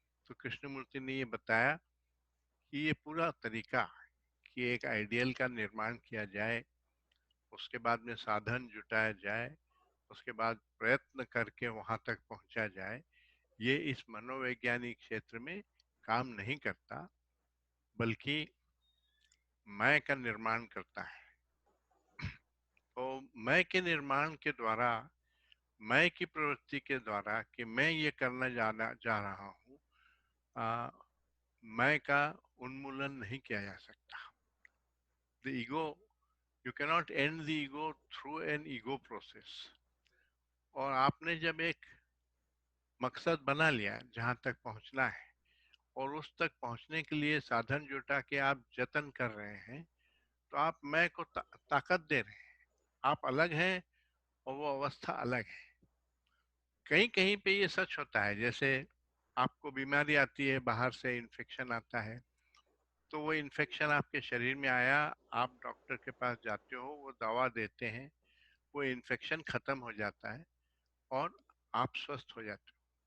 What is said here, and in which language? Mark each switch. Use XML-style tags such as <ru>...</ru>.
<hi>तो कृष्णमूर्ति ने ये बताया कि ये पूरा तरीका कि एक आइडियल का निर्माण किया जाए, उसके बाद में साधन जुटाया जाए, उसके बाद प्रयत्न करके वहां तक पहुंचा जाए, ये इस मनोवैज्ञानिक क्षेत्र में काम नहीं करता, बल्कि मैं का निर्माण करता है। तो मैं के निर्माण के द्वारा, मैं की प्रवृत्ति के द्वारा कि मैं ये करना जा रहा हूँ, मैं का उन्मूलन नहीं किया जा सकता।</hi> <en>The ego, you cannot end the ego through an ego process.</en> <hi>और आपने जब एक मकसद बना लिया जहां तक पहुंचना है और उस तक पहुंचने के लिए साधन जुटा के आप जतन कर रहे हैं, तो आप मैं को ताकत दे रहे हैं। आप अलग हैं और वो अवस्था अलग है। कहीं कहीं पे ये सच होता है, जैसे आपको बीमारी आती है, बाहर से इन्फेक्शन आता है, तो वो इन्फेक्शन आपके शरीर में आया, आप डॉक्टर के पास जाते हो, वो दवा देते हैं, वो इन्फेक्शन खत्म हो जाता है और आप स्वस्थ हो जाते हो।</hi>